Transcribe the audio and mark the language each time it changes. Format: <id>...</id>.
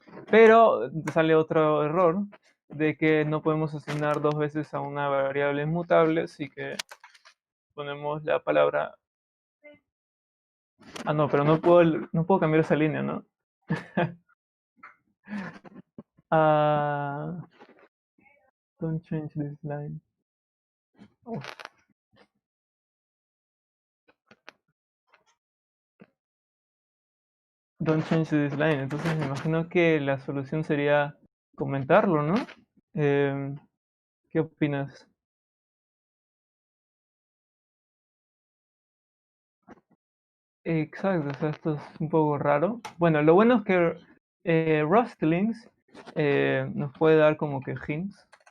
<es>Pero sale otro error de que no podemos asignar dos veces a una variable inmutable, así que ponemos la palabra. Ah, no, pero no puedo cambiar esa línea, ¿no?</es> <en>Ah, don't change this line. Oh, don't change this line.</en> <es>Entonces me imagino que la solución sería comentarlo, ¿no? Eh, ¿Qué opinas? Exacto, o sea, esto es un poco raro. Bueno, lo bueno es que Rustlinks nos puede dar como que hints.</es>